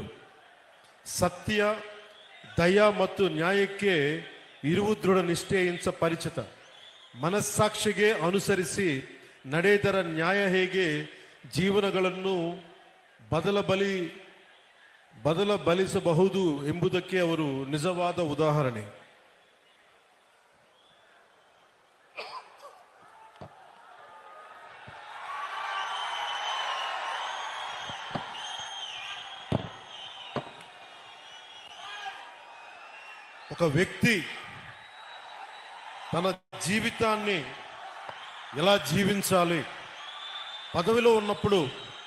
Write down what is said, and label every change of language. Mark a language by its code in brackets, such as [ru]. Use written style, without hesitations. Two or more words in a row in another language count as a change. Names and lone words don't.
[kn] ಸತ್ಯ, ದಯ ಮತ್ತು ನ್ಯಾಯಕ್ಕೆ ಇರುವ ದೃಢ ನಿಷ್ಠೆಯಿಂದ ಪರಿಚಿತ. ಮನಸ್ಸಾಕ್ಷಿಗೆ ಅನುಸರಿಸಿ ನಡೆದರ ನ್ಯಾಯ ಹೇಗೆ ಜೀವನಗಳನ್ನು ಬದಲಬಲಿಸಬಹುದು ಎಂಬುದಕ್ಕೆ ಅವರು ನಿಜವಾದ ಉದಾಹರಣೆ. [te] ఒక వ్యక్తి తన జీవితాన్ని ఎలా జీవించాలి, పదవిలో ఉన్నప్పుడు